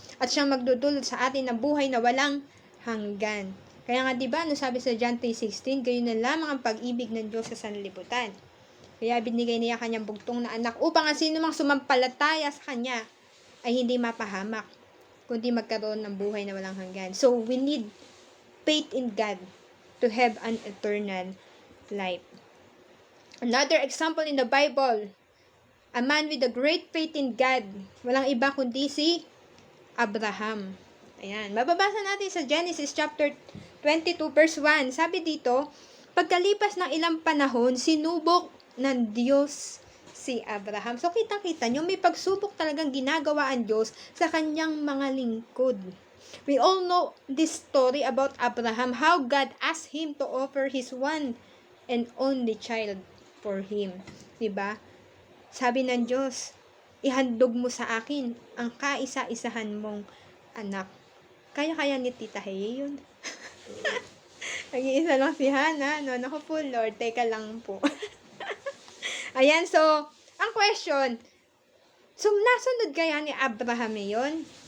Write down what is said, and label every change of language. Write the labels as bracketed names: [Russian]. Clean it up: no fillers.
[Filipino] At siyang magdudulot sa atin ng buhay na walang hanggan. Kaya nga di ba, ano sabi sa John 3:16, gayon na lamang ang pag-ibig ng Diyos sa sanlibutan. Kaya binigay niya kanyang bugtong na anak upang ang sino mang sumampalataya sa kanya ay hindi mapahamak, kundi magkaroon ng buhay na walang hanggan. [English] So, we need faith in God to have an eternal life. Another example in the Bible, a man with a great faith in God, [Filipino] walang iba kundi si Abraham. Ayan, mababasa natin sa Genesis chapter 22 verse 1. Sabi dito, pagkalipas ng ilang panahon, sinubok ng Diyos si Abraham. So, kita-kita nyo, may pagsubok talagang ginagawa ang Diyos sa kanyang mga lingkod. [English] We all know this story about Abraham, how God asked him to offer his one and only child for him. [Filipino] Diba? Sabi ng Diyos, ihandog mo sa akin ang kaisa-isahan mong anak. Kaya ni Tita Hey yun. Nag-iisa lang si Hana. No? Naku po, Lord, teka lang po. Ayan, so, ang question, so, nasunod kaya ni Abraham yun?